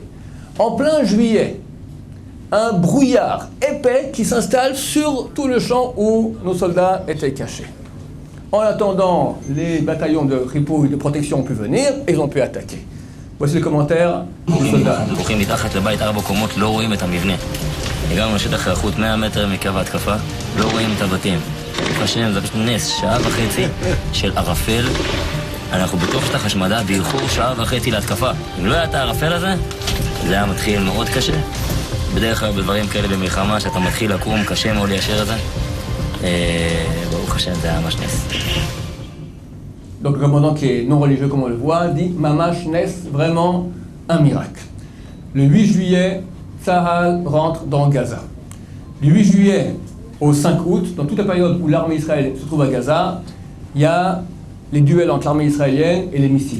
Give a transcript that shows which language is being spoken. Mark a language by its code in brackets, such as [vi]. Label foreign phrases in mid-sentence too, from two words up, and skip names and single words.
[fr] En plein juillet, un brouillard épais qui s'installe sur tout le champ où nos soldats étaient cachés. En attendant, les bataillons de ripouille, de protection ont pu venir et ils ont pu attaquer. Voici le commentaire du soldat. [he] הגענו לשטח היערכות 100 מטר מקו ההתקפה, לא רואים את הבתים. ברוך השם, זה פשוט נס, 1.5 שעות של ערפל. אנחנו בתוך שטח השמדה באיחור 1.5 שעות להתקפה. אם לא היה את הערפל הזה, זה היה מתחיל מאוד קשה. בדרך כלל בדברים כאלה במלחמה, שאתה מתחיל לקום, קשה מאוד ליישר את זה. ברוך השם, זה היה ממש נס. [fr] Donc le commandant qui est non religieux comme on le voit dit [he] ממש נס, [fr] vraiment un miracle. Le 8 juillet, Tsahal rentre dans Gaza. Du 8 juillet au 5 août, dans toute la période où l'armée israélienne se trouve à Gaza, il y a les duels entre l'armée israélienne et les missiles.